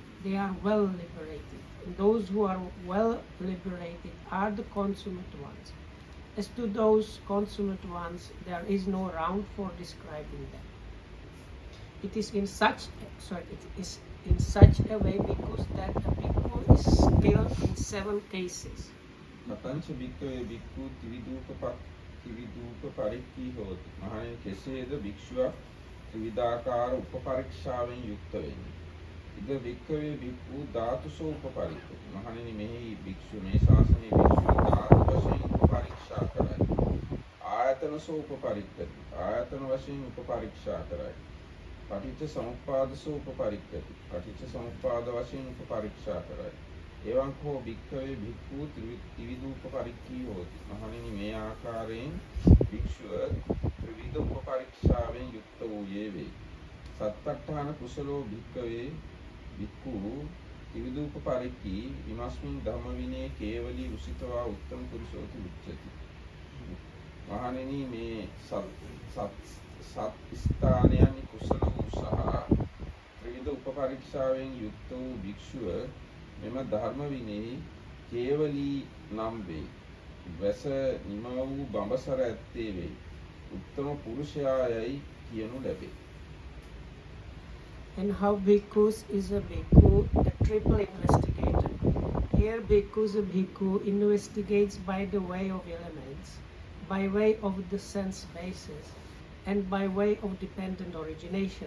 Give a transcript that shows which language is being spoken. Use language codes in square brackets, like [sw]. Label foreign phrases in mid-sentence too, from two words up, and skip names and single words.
[en] They are well liberated. And those who are well liberated are the consummate ones. As to those consummate ones, there is no round for describing them. It is in such a way because that a bhikkhu is skilled in 7 cases. [pi] කතංච භික්ඛවේ භික්ඛු ත්‍රිවිධූප පරික්ඛී හෝති. [si] මහණෙනි කෙසේද භික්ෂුවක් ත්‍රිවිධාකාර උපපරීක්ෂාවෙන් යුක්ත වෙන්නේ? [pi] ඉද භික්ඛවේ භික්ඛු ධාතුසෝ උපපරික්ඛති. [si] මහණෙනි මෙහි භික්ෂු මේ ශාසනයේ භික්ෂුව ධාතු වශයෙන් උපපරීක්ෂා කරයි. [pi] ආයතනසෝ උපපරික්ඛති. [si] ආයතන වශයෙන් උපපරීක්ෂා කරයි. [pi] පටිච්ච සමුප්පාදසෝ උපපරික්ඛති. [si] පටිච්ච සමුප්පාද වශයෙන් උපපරීක්ෂා කරයි. [pi] එවං කෝ භික්ඛවේ භික්ඛු ත්‍රිවිධූප පරික්ඛී හෝති. [si] මහණෙනි මේ ආකාරයෙන් භික්ෂුව ත්‍රිවිධ උපපරීක්ෂාවෙන් යුක්ත වූයේ වේ. [pi] සත්තට්ඨාන කුසලෝ භික්ඛවේ භික්ඛු ත්‍රිවිධූප පරික්ඛී ඉමස්මින් ධම්ම විනේ කේවලී උසිතවා උත්තම පුරුෂෝති උච්චති. [si] මහණෙනි මේ සත් ස්ථානයන් කුසල වූ සහ ත්‍රිවිධ උපපරීක්ෂාවෙන් යුක්ත වූ භික්ෂුව මෙම ධර්ම විනයෙහි කේවලී නම් වේ. වැස නිම වූ බඹසර ඇත්තේ වේ. උත්තම පුරුෂයායයි කියනු ලැබේ. [en] And how bhikkhus is a bhikkhu, a triple investigator. Here bhikkhus, a bhikkhu investigates by the way of elements, by way of the sense basis, and by way of dependent origination.